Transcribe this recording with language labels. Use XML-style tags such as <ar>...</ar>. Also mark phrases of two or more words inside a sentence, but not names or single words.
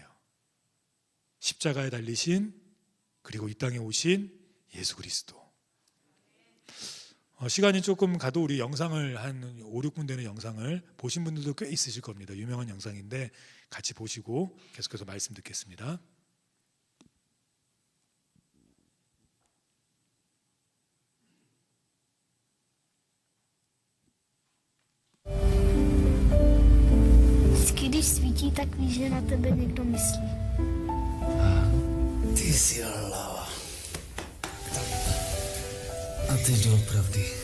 <ko>십자가에 달리신 그리고 이 땅에 오신 예수 그리스도. 시간이 조금 가도 우리 영상을 한 5, 6분 되는 영상을 보신 분들도 꽤 있으실 겁니다. 유명한 영상인데 같이 보시고 계속해서 말씀 듣겠습니다.</ko> <cs>Když svítí, tak víš, že na tebe někdo myslí. Ty jsi hlava. A teď doopravdy.</cs>